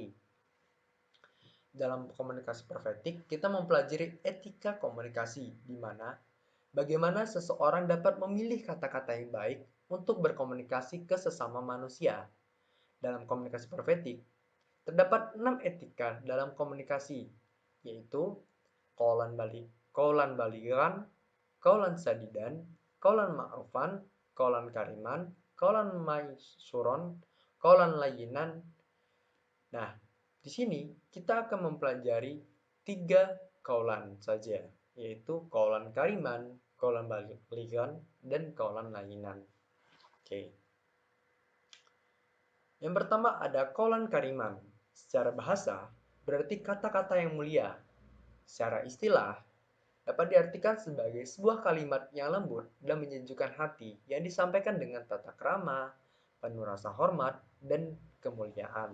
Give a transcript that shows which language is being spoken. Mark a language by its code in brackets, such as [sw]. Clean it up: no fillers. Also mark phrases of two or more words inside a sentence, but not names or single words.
[id] Dalam komunikasi profetik, kita mempelajari etika komunikasi, di mana bagaimana seseorang dapat memilih kata-kata yang baik untuk berkomunikasi ke sesama manusia. Dalam komunikasi profetik, terdapat 6 etika dalam komunikasi, yaitu [ar] قولا بليغا، قولا سديدا، قولا معروفا، قولا كريما، قولا ميسورا، قولا لينا. [id] Nah, di sini kita akan mempelajari 3 kaulan saja, yaitu [ar] قولا كريما، قولا بليغا, [id] dan [ar] قولا لينا. [id] Oke. Yang pertama ada [ar] قولا كريما. [id] Secara bahasa, berarti kata-kata yang mulia. Secara istilah, dapat diartikan sebagai sebuah kalimat yang lembut dan menyejukkan hati yang disampaikan dengan tata krama, penuh rasa hormat, dan kemuliaan.